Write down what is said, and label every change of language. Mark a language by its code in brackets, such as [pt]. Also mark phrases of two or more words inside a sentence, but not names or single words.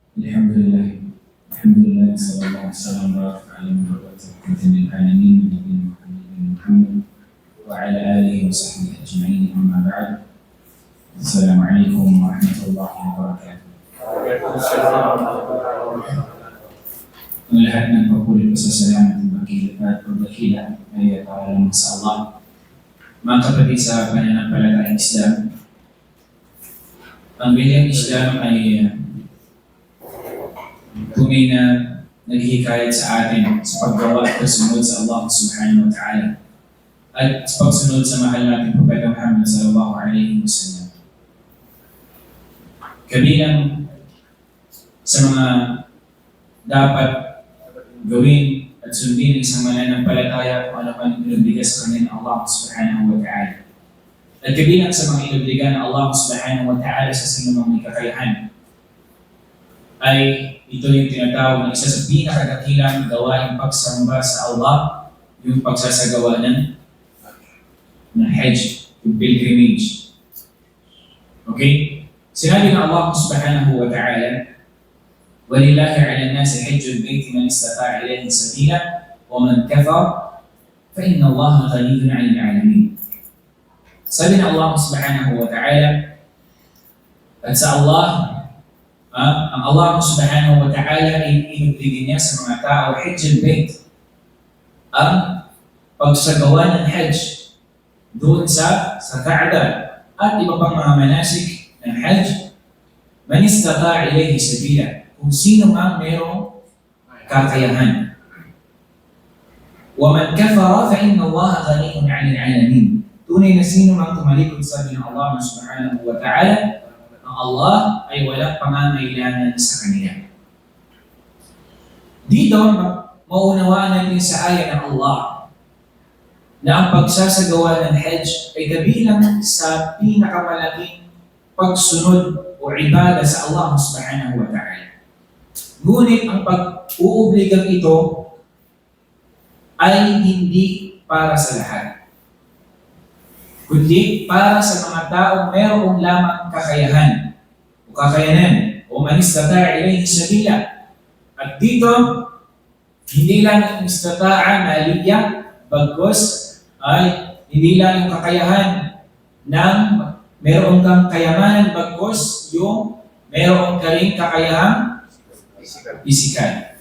[ar] الحمد لله الحمد لله صلى الله وسلم وبارك على محمد رحمة للعالمين نبينا محمد وعلى آله وصحبه أجمعين أما بعد السلام عليكم ورحمة الله وبركاته. [tl] Ang lahat ng papuri ko sa salamat at pagdakila ay para lamang sa Allah. Mga kapatid sa pananampalatayang Islam, ang bilang Islam ay tunay na naghihikayat sa atin sa paggawa at pagsunod sa Allah [ar] سبحانه وتعالى [tl] at sa pagsunod sa mahal nating Propeta Muhammad [ar] صلى الله عليه وسلم. [tl] Kabilang sa mga dapat gawin at sundin ng isang mananampalataya kung ano man inubliga sa kanya ng Allah [ar] سبحانه وتعالى. [tl] At kabilang sa mga inubliga ng Allah [ar] سبحانه وتعالى [tl] sa sinumang may kakayahan ay ito yung tinatawag na isa sa pinakadakilang gawaing pagsamba sa Allah, yung pagsasagawa ng Hajj, yung pilgrimage. Okay? Sinabi ng Allah [ar] سبحانه وتعالى, وَلِلَّهِ عَلَى النَّاسِ حِجُّ الْبَيْتِ مَنِ اسْتَطَاعَ إِلَيْهِ سَبِيلًا وَمَنْ كَفَرَ فَإِنَّ اللَّهَ غَنِيٌّ عَنِ الْعَالَمِينَ. [tl] Sabi ng Allah [ar] سبحانه وتعالى, [tl] at sa Allah, ang Allah [ar] سبحانه وتعالى [tl] ay inubligin niya sa mga tao [ar] حج البيت, [tl] ang pagsagawa ng Hajj doon sa Kaaba at iba pang mga manasik ng Hajj, [ar] من استطاع إليه سبيلا, [tl] kung sino mang merong kakayahan. [ar] ومن كفر فإن الله غني عن العالمين. [tl] Tunay na sino mang tumalikod sa ng Allah [ar] سبحانه وتعالى, [tl] ang Allah ay walang pangangailangan sa kanila. Dito, maunawaan natin sa ayat ng Allah na ang pagsasagawa ng Hajj ay kabilang sa pinakamalaking pagsunod o ibada sa Allah [ar] سبحانه وتعالى. [tl] Ngunit ang pag-uubligang ito ay hindi para sa lahat, kundi para sa mga taong mayroong lamang kakayahan o kakayanan o [ar] من استطاع إليه سبيلا. [tl] At dito, hindi lang yung [ar] استطاعة مالية, [tl] bagkus ay hindi lang yung kakayahan ng mayroong kang kayamanan, bagkus yung mayroong ka rin kakayahang pisikal.